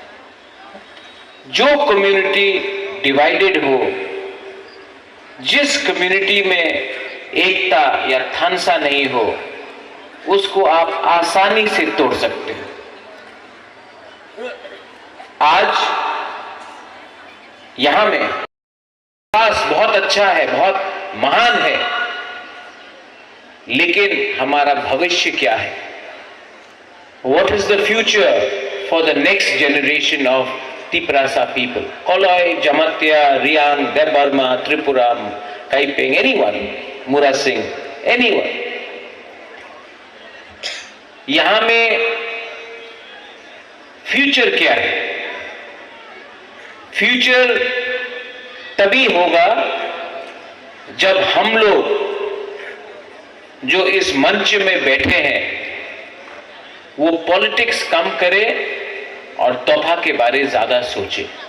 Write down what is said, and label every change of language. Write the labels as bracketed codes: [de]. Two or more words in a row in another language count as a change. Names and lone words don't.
[hi] जो कम्युनिटी डिवाइडेड हो, जिस कम्युनिटी में एकता या थानसा नहीं हो, उसको आप आसानी से तोड़ सकते हैं। आज यहां में विकास बहुत अच्छा है, बहुत महान है, लेकिन हमारा भविष्य क्या है? [en] What is the future for the next generation of Tiprasa people? Koloi, Jamatya, Riang, Debarma, Tripura, Kaiping, anyone, Mura Singh, anyone. [hi] यहां में फ्यूचर क्या है? फ्यूचर तभी होगा जब हम लोग जो इस मंच में बैठे हैं, वो पॉलिटिक्स कम करें और तोहफा के बारे ज्यादा सोचे।